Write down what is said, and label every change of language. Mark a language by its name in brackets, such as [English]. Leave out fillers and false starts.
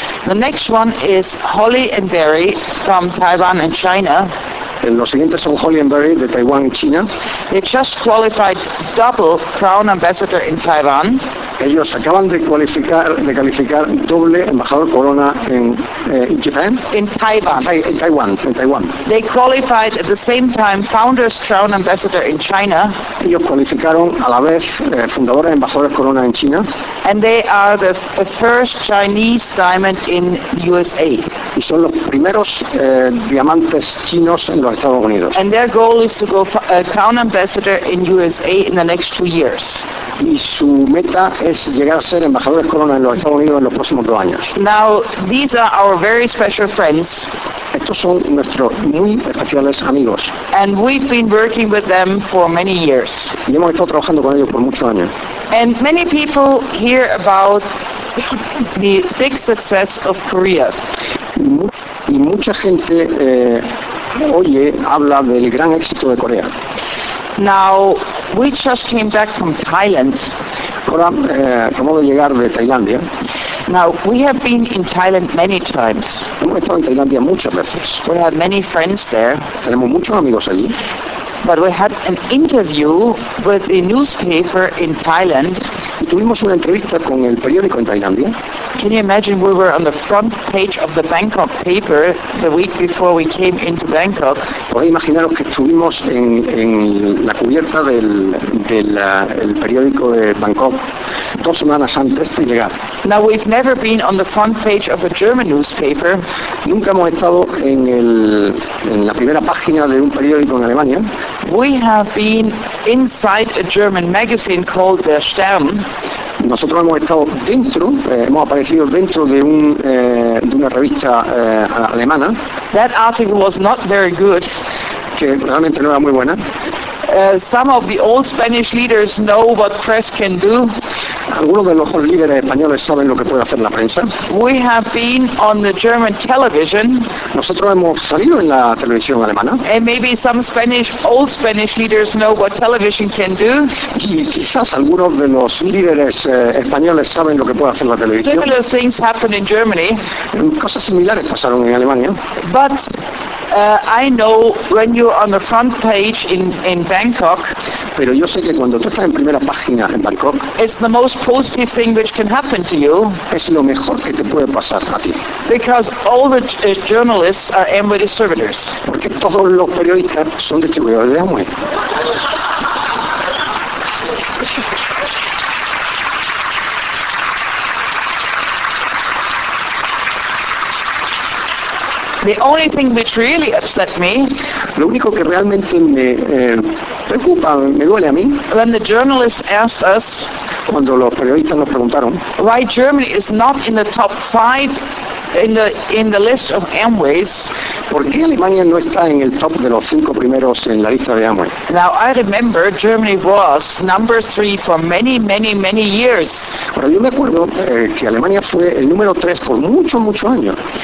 [English] The next one is Holly and Barry from Taiwan and China. [Spanish] Los siguientes son Holly and Barry de Taiwán y China. [English] They just qualified double crown ambassador in Taiwan. [Spanish] Ellos acaban de calificar doble embajador Corona en Japan. [English] In Taiwan. [Spanish] En Taiwán. [English] They qualified at the same time founders crown ambassador in China. [Spanish] Ellos cualificaron a la vez fundadores embajadores Corona en China. [English] And they are the first Chinese diamond in USA. [Spanish] Y son los primeros diamantes chinos en los Estados Unidos. [English] And their goal is to go crown ambassador in USA in the next 2 years. [Spanish] Y su meta es llegar a ser embajadores Corona en los Estados Unidos en los próximos 2 años. [English] Now, these are our very special friends. [Spanish] Estos son nuestros muy especiales amigos. [English] And we've been working with them for many years. [Spanish] Y hemos estado trabajando con ellos por muchos años. [English] And many people hear about the big success of Korea. [Spanish] Y mucha gente habla del gran éxito de Corea. [English] Now, we just came back from Thailand. [Spanish] Ahora, acabamos de llegar de Tailandia. [English] Now, we have been in Thailand many times. [Spanish] Hemos estado en Tailandia muchas veces. [English] We have many friends there. [Spanish] Tenemos muchos amigos allí. [English] But we had an interview with a newspaper in Thailand. [Spanish] Y tuvimos una entrevista con el periódico en Tailandia. [English] Can you imagine we were on the front page of the Bangkok paper the week before we came into Bangkok? [Spanish] ¿Podéis imaginaros que estuvimos en la cubierta del periódico de Bangkok 2 semanas antes de llegar? [English] Now we've never been on the front page of a German newspaper. [Spanish] Nunca hemos estado en la primera página de un periódico en Alemania. [English] We have been inside a German magazine called Der Stern. [Spanish] Nosotros hemos estado dentro, hemos aparecido dentro de una revista alemana. [English] That article was not very good. [Spanish] Que realmente no era muy buena. [English] Some of the old Spanish leaders know what press can do. [Spanish] Algunos de los líderes españoles saben lo que puede hacer la prensa. [English] We have been on the German television. [Spanish] Nosotros hemos salido en la televisión alemana. [English] And maybe some old Spanish leaders know what television can do. [Spanish] Y quizás algunos de los líderes españoles saben lo que puede hacer la televisión. [English] Similar things happened in Germany. [Spanish] Cosas similares pasaron en Alemania. [English] But I know when you're on the front page in Bangkok. [Spanish] Pero yo sé que cuando tú estás en primera página en Bangkok, [English] it's the most positive thing which can happen to you. [Spanish] Es lo mejor que te puede pasar a ti. [English] Because all the journalists are Amway distributors. [Spanish] Porque todos los periodistas son distribuidores de Amway. [English] The only thing which really upset me. [Spanish] Lo único que realmente me preocupa, me duele a mí. [English] When the journalists asked us. [Spanish] Cuando los periodistas nos preguntaron. [English] Why Germany is not in the top 5 in the list of Amways. [Spanish] ¿Por qué Alemania no está en el top de los 5 primeros en la lista de Amway? [English] Now I remember Germany was number 3 for many, many, many years. [Spanish] Pero yo me acuerdo que Alemania fue el número 3 por muchos, muchos años.